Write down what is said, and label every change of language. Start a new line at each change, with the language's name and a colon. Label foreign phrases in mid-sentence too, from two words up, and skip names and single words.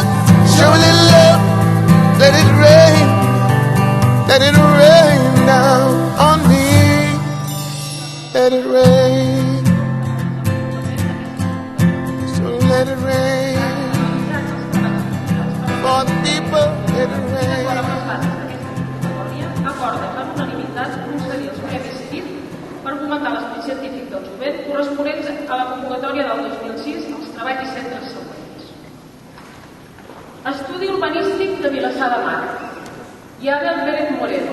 English: Show a little love, let it rain. Let it rain down on me. Let it rain. So let it rain. For the people, let it rain.
Catalan: Acorda per unanimitat concedir els premis CIT per fomentar l'esperit científic del jovent corresponents a la convocatòria del 2006 als treballs i centres següents. Estudi urbanístic de Vilassar de Mar. Yabel Pérez Moreno.